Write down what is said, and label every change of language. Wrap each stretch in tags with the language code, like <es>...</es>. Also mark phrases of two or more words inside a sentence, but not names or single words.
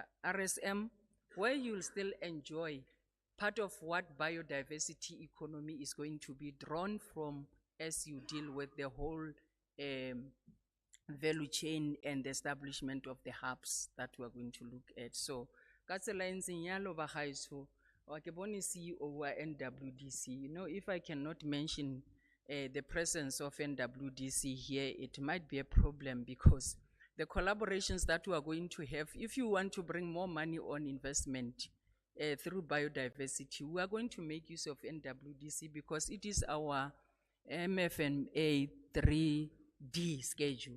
<en>RSM, where you'll still enjoy part of what biodiversity economy is going to be drawn from as you deal with the whole value chain and the establishment of the hubs that we are going to look at. So,</en> <tn>ka tsela e ntseng yalo ba gaetsho, wa ke bone CEO wa NWDC.</tn> <en>You know, if I cannot mention the presence of NWDC here, it might be a problem because the collaborations that we are going to have, if you want to bring more money on investment through biodiversity, we are going to make use of NWDC because it is our MFMA 3D schedule.</en>